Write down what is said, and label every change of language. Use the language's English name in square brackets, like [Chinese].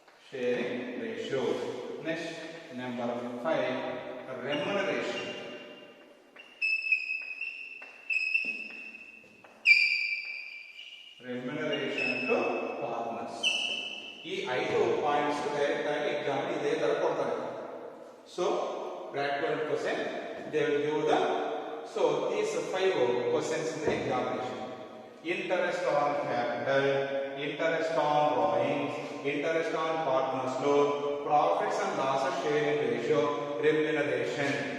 [English] Sharing ratio. Next, number 5, remuneration. Remuneration to partners. [Kannada] ಈ 5 points direct ಆಗಿ exam ಇದೇ ತರ ಕೊಡ್ತಾರೆ. [English] So practical question they will give the, so these 5 questions in the examination: interest on capital, interest on drawings, interest on partners loan, profits and losses sharing ratio, remuneration.